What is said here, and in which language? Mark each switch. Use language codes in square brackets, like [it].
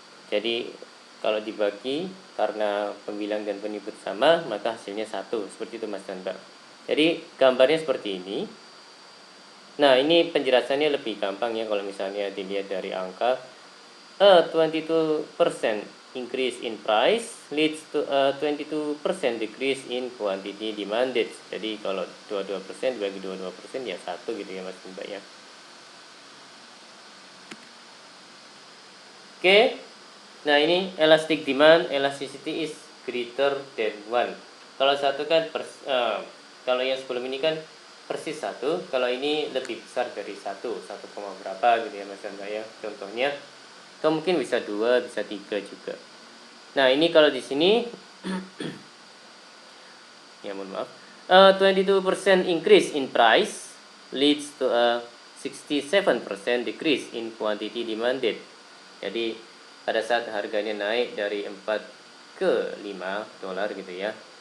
[id] Jadi kalau dibagi karena pembilang dan penyebut sama, maka hasilnya 1. Seperti itu Mas dan Mbak. Jadi gambarnya seperti ini. Nah, ini penjelasannya lebih gampang ya kalau misalnya dilihat dari angka. [en] 22% increase in price leads to a 22% decrease in quantity demanded. [id] Jadi kalau 22% dibagi 22% ya 1 gitu ya Mas Mbak ya. [en] Oke. [id] Nah, ini [en] elastic demand, elasticity is greater than 1. [id] Kalau satu kan kalau yang sebelum ini kan persis 1, kalau ini lebih besar dari 1, 1, berapa gitu ya Mas Mbak ya. Contohnya atau mungkin bisa 2, bisa 3 juga. Nah, ini kalau di sini ya mohon maaf. [en] 22% increase in price leads to a 67% decrease in quantity demanded. [id] Jadi pada saat harganya naik dari 4 ke 5 dolar gitu ya.